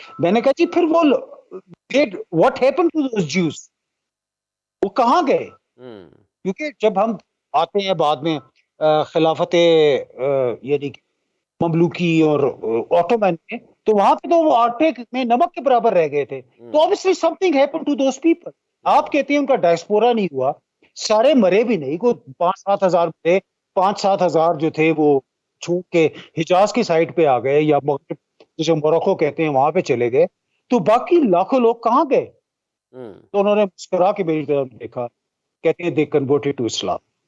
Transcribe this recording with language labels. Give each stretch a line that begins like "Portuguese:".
Urdu: میں نے کہا جی پھر وہ
English: what happened to those Jews؟
Urdu: وہ کہاں گئے؟ کیونکہ جب ہم آتے ہیں بعد میں خلافت یعنی مملوکی اور آٹومن میں, تو وہاں پہ تو وہ آٹے میں نمک کے برابر رہ گئے تھے.
English: تو obviously something happened to those people.
Urdu: آپ کہتے ہیں ان کا ڈائسپورا نہیں ہوا, سارے مرے بھی نہیں, کوئی 5-7 ہزار مرے, 5-7 ہزار جو تھے وہ چھوٹ کے حجاز کی سائڈ پہ آ گئے یا جسے موروکو کہتے ہیں وہاں پہ چلے گئے. تو باقی لاکھوں لوگ کہاں گئے؟ تو انہوں نے مسکرا کے میری طرف دیکھا, کہتے ہیں
English: they converted to Islam.